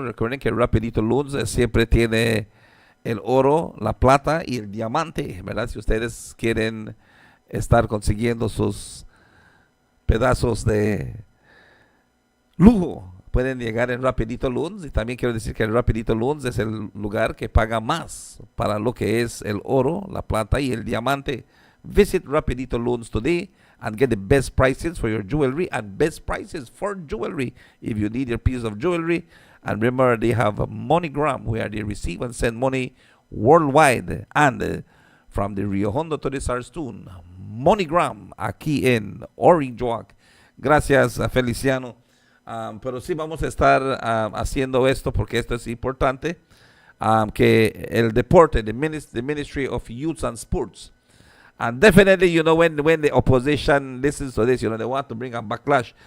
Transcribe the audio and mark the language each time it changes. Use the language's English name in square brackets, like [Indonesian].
[Spanish] Recuerden que Rapidito Loans siempre tiene el oro, la plata y el diamante, ¿verdad? Si ustedes quieren estar consiguiendo sus pedazos de lujo pueden llegar en Rapidito Loans. Y también quiero decir que el Rapidito Loans es el lugar que paga más para lo que es el oro, la plata y el diamante. [English] Visit Rapidito Loans today and get the best prices for your jewelry and best prices for jewelry if you need your piece of jewelry. And remember, they have a MoneyGram where they receive and send money worldwide. And from the Rio Hondo to the Sarstoon, MoneyGram [Spanish] aquí en [English] Orange Walk. [Spanish] Gracias, Feliciano. Pero sí vamos a estar haciendo esto porque esto es importante. Que el deporte, the Ministry of Youth and Sports. [English] And definitely, when the opposition listens to this, they want to bring a backlash.